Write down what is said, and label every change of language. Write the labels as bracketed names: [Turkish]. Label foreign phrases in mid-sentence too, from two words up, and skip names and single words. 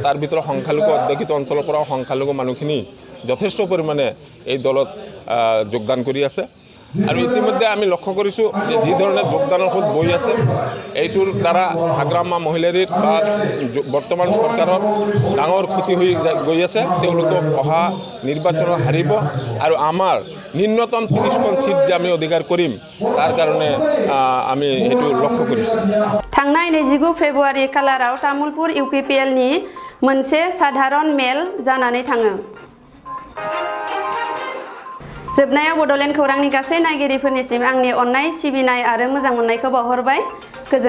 [Assamese] তাৰ ভিতৰত সংখ্যালঘু অধ্যুষিত অঞ্চলৰ পৰা সংখ্যালঘু মানুহখিনি যথেষ্ট পৰিমাণে এই দলত যোগদান কৰি আছে আৰু ইতিমধ্যে আমি লক্ষ্য কৰিছোঁ যে যি ধৰণে যোগদানৰ সুত বৈ আছে এইটোৰ দ্বাৰা হাগ্ৰামা মহিলাৰীৰ বা বৰ্তমান চৰকাৰৰ ডাঙৰ ক্ষতি হৈ গৈ আছে। তেওঁলোকক অহা নিৰ্বাচনত হাৰিব আৰু আমাৰ ন্যূনতম 30খন সিট যে আমি অধিকাৰ কৰিম তাৰ কাৰণে আমি সেইটো লক্ষ্য কৰিছোঁ। [Bodo] थांनाय 29 फेब्रुवारि खालाराव तामुलपुर UPPL नि मोनसे साधारण मेल जानानै थाङो। जोबनायाव बड'लेण्ड खौरांनि गासै नायगिरिफोरनिसिम आंनि अननाय सिबिनाय आरो मोजां मोननायखौ बावहरबाय।